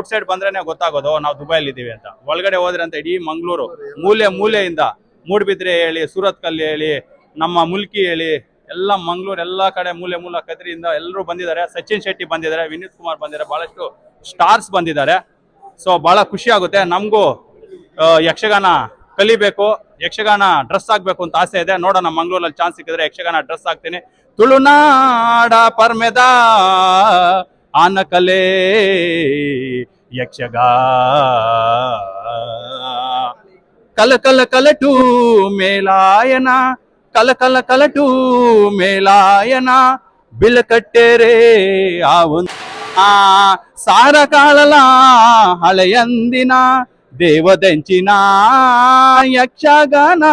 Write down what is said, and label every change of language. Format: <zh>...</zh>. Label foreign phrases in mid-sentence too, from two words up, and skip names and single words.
<en>out side</en> <kn>ಬಂದ್ರೇನೆ ಗೊತ್ತಾಗೋದು ನಾವು ದುಬೈಲಿ ಇದೀವಿ ಅಂತ. ಒಳಗಡೆ ಹೋದ್ರೆ ಅಂತ ಇಡೀ ಮಂಗ್ಳೂರು ಮೂಲೆಯಿಂದ ಮೂಡ್ಬಿದ್ರೆ ಹೇಳಿ, ಸೂರತ್ ಕಲ್ಲಿ ಹೇಳಿ, ನಮ್ಮ ಮುಲ್ಕಿ ಹೇಳಿ, ಎಲ್ಲ ಮಂಗ್ಳೂರ್ ಎಲ್ಲ ಕಡೆ ಮೂಲೆ ಕದ್ರಿಯಿಂದ ಎಲ್ಲರೂ ಬಂದಿದ್ದಾರೆ. ಸಚಿನ್ ಶೆಟ್ಟಿ ಬಂದಿದ್ದಾರೆ, ವಿನೀತ್ ಕುಮಾರ್ ಬಂದಿದ್ದಾರೆ, ಬಹಳಷ್ಟು ಸ್ಟಾರ್ಸ್ ಬಂದಿದ್ದಾರೆ. ಸೊ ಬಹಳ ಖುಷಿ ಆಗುತ್ತೆ ನಮಗೂ. ಯಕ್ಷಗಾನ ಕಲಿಬೇಕು, ಯಕ್ಷಗಾನ ಡ್ರೆಸ್ ಆಗ್ಬೇಕು ಅಂತ ಆಸೆ ಇದೆ. ನೋಡೋಣ ಮಂಗ್ಳೂರಲ್ಲಿ ಚಾನ್ಸ್ ಸಿಕ್ಕಿದ್ರೆ ಯಕ್ಷಗಾನ ಡ್ರೆಸ್ ಆಗ್ತೀನಿ.</kn> <tcy>ತುಳುನಾಡ ಪರ್ಮೆದ ಆನಕಲೆ ಯಕ್ಷಗಾ ಕಲಟು ಮೇಲಾಯನ ಕಲಟು ಮೇಲಾಯನ ಬಿಳಕಟ್ಟೆರೆ ಸಾರ ಕಾಳಲ ಹಳೆಯಂದಿನ ದೇವದಂಚಿನ ಯಕ್ಷಗಾನ.</tcy>